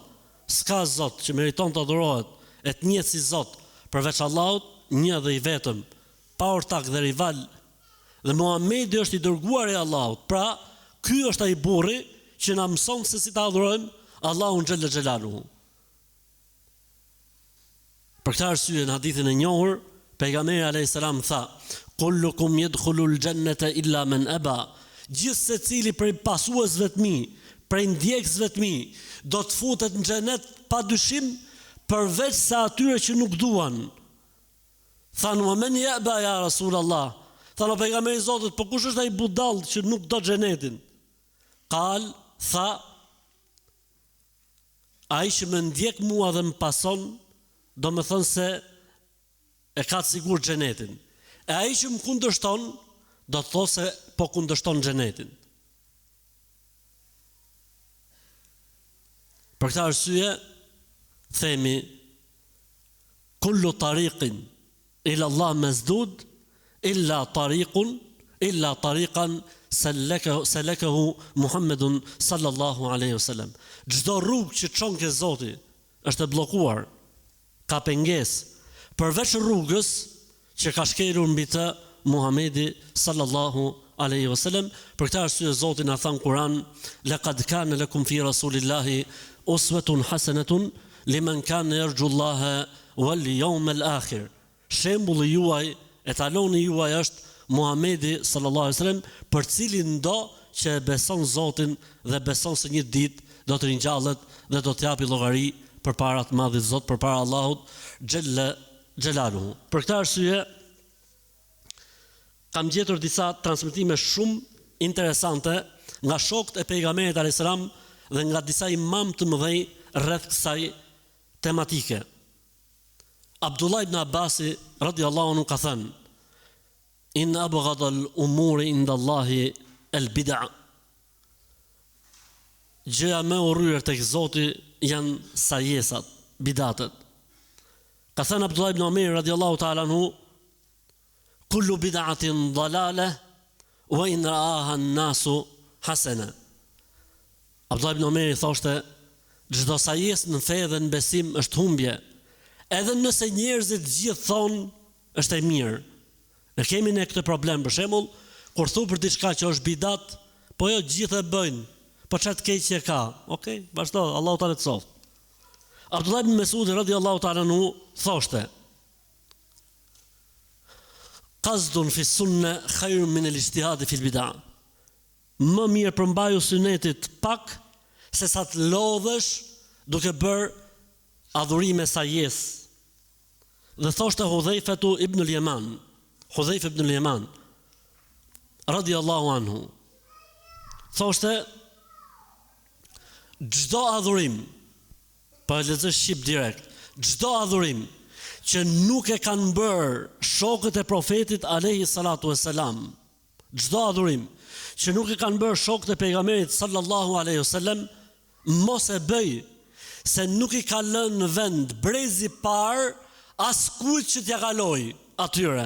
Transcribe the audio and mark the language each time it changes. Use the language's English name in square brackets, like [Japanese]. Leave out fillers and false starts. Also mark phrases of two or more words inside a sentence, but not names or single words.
[Albanian] S'ka Zot që meriton të adurohet e të njihet si Zot përveç Allahut, një dhe i vetëm, pa ortak dhe rival. Dhe Muhamedi është i dërguari i Allahut. Pra, ky është ai burri që na mëson se si ta adhurojmë Allahun [Arabic] جل جلاله. [Albanian] Për këtë arsye në hadithin e njohur, pejgamberi [Arabic] عليه السلام [Albanian] tha: [Arabic] "كلكم يدخل الجنة إلا من أبى." [Albanian] Gjithë secili prej pasuesve të mi, prej ndjekësve të mi, do të futet në xhenet pa dyshim, përveç sa atyre që nuk duan. Thanë: [Arabic] "ومن يأبى يا رسول الله?" [Albanian] Thanë pejgamberi i Zotit: "Po kush është ai budall që nuk do xhenetin?" Tha: "Ai që më ndjek mua dhe më pason, do më thënë se e ka të sigur xhenetin. E ai që më kundërshton, do të thosë se po kundërshton xhenetin." Për këtë arsye themi: [Arabic] "كل طريق إلى الله مسدود إلا طريقا سلكه محمد صلى الله عليه وسلم." [Albanian] Çdo rrugë që çon ke Zoti është e bllokuar, ka pengesë, përveç rrugës që ka shkelur mbi të Muhamedi [Arabic] صلى الله عليه وسلم. [Albanian] Për këtë arsye Zoti na thon Kur'an, [Arabic] لقد كان لكم في رسول الله أسوة حسنة لمن كان يرجو الله واليوم الآخر. [Albanian] Shembulli juaj, etaloni juaj është Muhamedi [Arabic] صلى الله عليه وسلم, [Albanian] për cilin do që e beson Zotin dhe beson se një ditë do të ringjallet dhe do të japi llogari përpara të Madhit Zot, përpara Allahut [Arabic] جل جلاله. [Albanian] Për këtë arsye kam gjetur disa transmetime shumë interesante nga shokët e pejgamberit [Arabic] عليه السلام [Albanian] dhe nga disa imam të mëdhenj rreth kësaj tematike. Abdullah ibn Abbasi [Arabic] رضي الله عنه [Albanian] ka thënë: [Arabic] إن أبغض الأمور عند الله البدعة. [Albanian] Gjëja më e urryer tek Zoti janë sajesat, bidatet. Ka thënë [Arabic] Abdullah ibn Umar رضي الله تعالى عنه: كل بدعة ضلالة وإن رآها الناس حسنة. [Albanian] Abdullah ibn Umar thoshte: çdo sajesë në fe dhe në besim është humbje, edhe nëse njerëzit gjithë thonë është e mirë. Ne kemi ne këtë problem, për shembull, kur thu për diçka që është bidat, po jo gjithë e bëjnë, po çat keq e ka. Okej, vazhdo, Allahu ta lehtësoft. [Arabic] Abdullah ibn Mesud رضي الله تعالى عنه thoshte: قصد في السنة خير من الاجتهاد في البدعة. [Albanian] Më mirë përmbaju sunetit pak se sa të lodhesh duke bërë adhurime sajes. Dhe thoshte Hudhaifatu ibn al-Yaman, Hudhaifa ibn al-Yaman [Arabic] رضي الله عنه, [Albanian] thoshte: çdo adhurim, pa lexoj shqip direkt, çdo adhurim që nuk e kanë bërë shokët e profetit [Arabic] عليه الصلاة والسلام, [Albanian] çdo adhurim që nuk e kanë bërë shokët e pejgamberit [Arabic] صلى الله عليه وسلم, [Albanian] mos e bëj, se nuk i ka lënë në vend brezi par askujt që t'ja kaloj atyre.